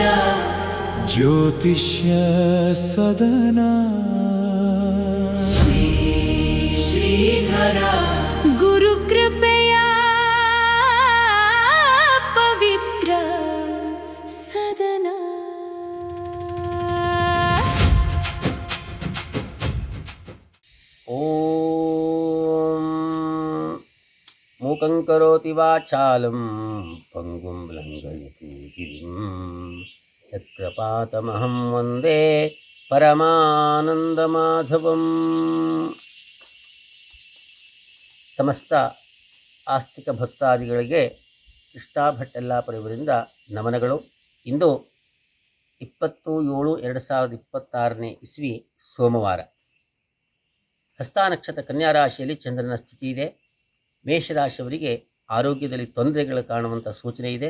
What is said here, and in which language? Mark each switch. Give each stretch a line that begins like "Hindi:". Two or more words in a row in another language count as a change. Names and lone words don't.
Kannada: ಜ್ಯೋತಿಷ್ಯ ಸದನ ಶ್ರೀಧರ ಗುರುಕೃಪೆಯ ಪವಿತ್ರ ಸದನ.
Sanskrit: ಓಂ ಮೂಕಂ ಕರೋತಿ ವಾಚಾಲಂ ಪಂಗುಂ ಲಂಘಯತಿ ಗಿರಿಂ ಯತ್ಕೃಪಾತಮಹಂ ವಂದೇ ಪರಮಾನಂದಮಾಧವಂ.
Kannada: ಸಮಸ್ತ ಆಸ್ತಿಕ ಭಕ್ತಾದಿಗಳಿಗೆ ಕೃಷ್ಣಾ ಭಟ್ಟೆಲ್ಲಾಪುರ ಇವರಿಂದ ನಮನಗಳು. ಇಂದು 20/7/2026 ಇಸ್ವಿ ಸೋಮವಾರ. ಹಸ್ತ ನಕ್ಷತ್ರ ಕನ್ಯಾ ರಾಶಿಯಲ್ಲಿ ಚಂದ್ರನ ಸ್ಥಿತಿ ಇದೆ. ಮೇಷರಾಶಿಯವರಿಗೆ ಆರೋಗ್ಯದಲ್ಲಿ ತೊಂದರೆಗಳು ಕಾಣುವಂಥ ಸೂಚನೆ ಇದೆ.